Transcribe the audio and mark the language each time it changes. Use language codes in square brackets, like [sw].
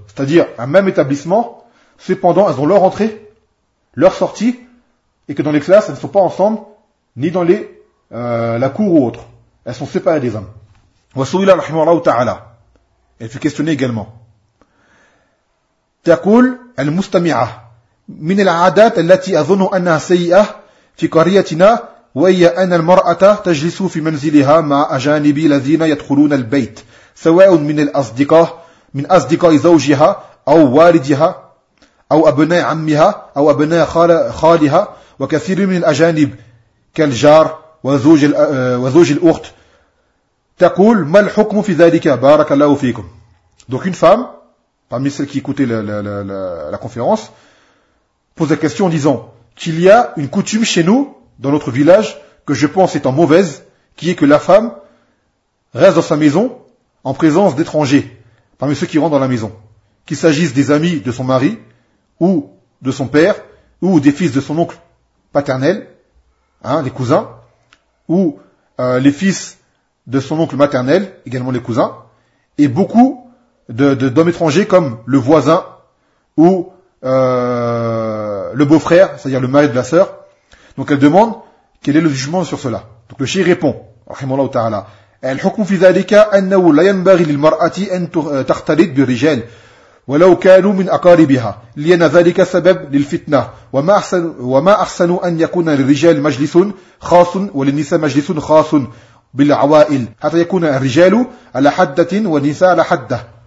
[fr] C'est-à-dire un même établissement, cependant elles ont leur entrée, leur sortie, et que dans les classes elles ne sont pas ensemble, ni dans les la cour ou autre. Elles sont séparées des hommes. [ar] Wa su'ila rahimahullah ta'ala. [fr] Elle fut questionnée également. [ar] تقول المستمعة من العادات التي أظن أنها سيئة في قريتنا وهي أن المرأة تجلس في منزلها مع أجانب الذين يدخلون البيت سواء من الأصدقاء من أصدقاء زوجها أو والدها أو أبناء عمها أو أبناء خالها وكثير من الأجانب كالجار وزوج الأخت تقول ما الحكم في ذلك بارك الله فيكم. [fr] Donc une femme parmi celles qui écoutaient la conférence, pose la question en disant qu'il y a une coutume chez nous, dans notre village, que je pense étant mauvaise, qui est que la femme reste dans sa maison en présence d'étrangers, parmi ceux qui rentrent dans la maison. Qu'il s'agisse des amis de son mari, ou de son père, ou des fils de son oncle paternel, hein, les cousins, ou les fils de son oncle maternel, également les cousins, et beaucoup d'hommes étrangers comme le voisin ou le beau-frère, c'est-à-dire le mari de la sœur. Donc elle demande quel est le jugement sur cela. Donc le shaykh répond, [ar] rahimahullah ta'ala, الحكم في ذلك أنه لا ينبغي للمرأة أن تختلط برجال ولو كانوا من أقاربها لأن ذلك سبب للفتنة وما أحسن أن يكون للرجال مجلس خاص وللنساء مجلس خاص بالعوائل حتى يكون الرجال على حدة والنساء على حدة.